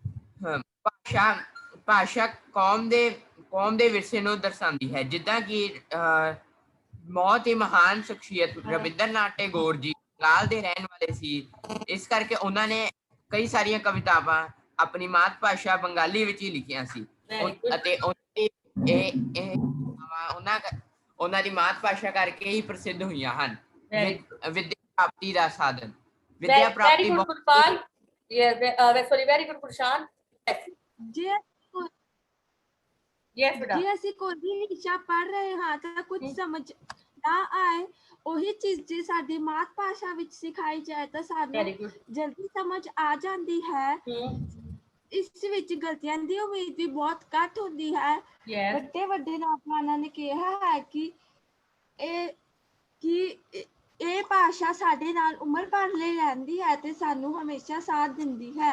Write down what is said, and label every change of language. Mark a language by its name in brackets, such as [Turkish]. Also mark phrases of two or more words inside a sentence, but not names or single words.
[Punjabi] ਭਾਸ਼ਾ ਕੌਮ ਦੇ ਵਿਰਸੇ ਨੂੰ ਦਰਸਾਉਂਦੀ ਹੈ, ਜਿੱਦਾਂ ਕਿ ਬਹੁਤ ਹੀ ਮਹਾਨ ਸ਼ਖਸੀਅਤ ਰਵਿੰਦਰਨਾਥ ਟੈਗੋਰ ਜੀ ਬੰਗਾਲ ਦੇ ਰਹਿਣ ਵਾਲੇ ਸੀ, ਇਸ ਕਰਕੇ ਉਹਨਾਂ ਨੇ ਕਈ ਸਾਰੀਆਂ ਕਵਿਤਾਵਾਂ ਆਪਣੀ ਮਾਤ ਭਾਸ਼ਾ ਬੰਗਾਲੀ ਵਿੱਚ ਹੀ ਲਿਖੀਆਂ ਸੀ ਅਤੇ ਉਹਨਾਂ ਦੀ ਮਾਤ ਭਾਸ਼ਾ ਕਰਕੇ ਹੀ ਪ੍ਰਸਿੱਧ ਹੋਈਆਂ ਹਨ। ਵਿਦਿਆ ਪ੍ਰਾਪਤੀ ਦਾ ਸਾਧਨ, ਵਿਦਿਆ ਪ੍ਰਾਪਤੀ [English] Yes, sorry, very good, Prashant. [Hindi] यस बेटा [Punjabi] ਜੇ ਅਸੀਂ ਕੋਈ ਵੀ ਵਿਸ਼ਾ ਪੜ੍ਹ ਰਹੇ ਹਾਂ ਤਾਂ ਕੁਝ ਸਮਝ ਨਾ ਆਏ ਉਹੀ ਚੀਜ਼ ਜੇ ਸਾਡੀ ਮਾਤ ਭਾਸ਼ਾ ਵਿੱਚ ਸਿਖਾਈ ਜਾਏ ਤਾਂ ਸਾਨੂੰ [English] very good [Punjabi] ਜਲਦੀ ਸਮਝ ਆ ਜਾਂਦੀ ਹੈ। ਇਸ ਵਿੱਚ ਗਲਤੀਆਂ ਦੀ ਉਮੀਦ ਵੀ ਬਹੁਤ ਘੱਟ ਹੁੰਦੀ ਹੈ। [Hindi] यस [Punjabi] ਵੱਡੇ ਵੱਡੇ ਨੌਜਵਾਨਾਂ ਨੇ ਕਿਹਾ ਹੈ ਕਿ ਇਹ ਭਾਸ਼ਾ ਸਾਡੇ ਨਾਲ ਉਮਰ ਭਰ ਲਈ ਰਹਿੰਦੀ ਹੈ ਤੇ ਸਾਨੂੰ ਹਮੇਸ਼ਾ ਸਾਥ ਦਿੰਦੀ ਹੈ।